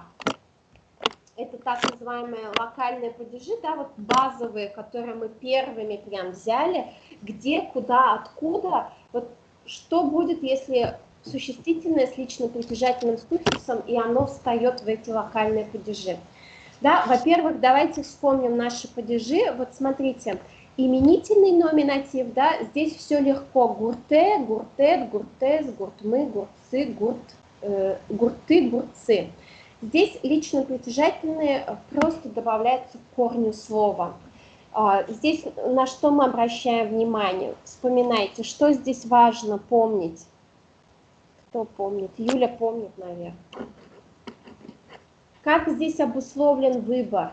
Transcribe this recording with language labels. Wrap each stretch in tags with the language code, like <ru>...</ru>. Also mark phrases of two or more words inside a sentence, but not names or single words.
<ru>Это так называемые локальные падежи, да, вот базовые, которые мы первыми прям взяли, где, куда, откуда. Вот что будет, если существительное с лично притяжательным суффиксом, и оно встает в эти локальные падежи. Да, во-первых, давайте вспомним наши падежи. Вот смотрите, именительный номинатив, да, здесь все легко.</ru> <udm>Гурте, гуртет, гуртес, гуртмы, гуртцы, гурты, гуртцы.</udm> <ru>Здесь лично притяжательные просто добавляются к корню слова. Здесь на что мы обращаем внимание? Вспоминайте, что здесь важно помнить. Кто помнит? Юля помнит, наверное. Как здесь обусловлен выбор?</ru>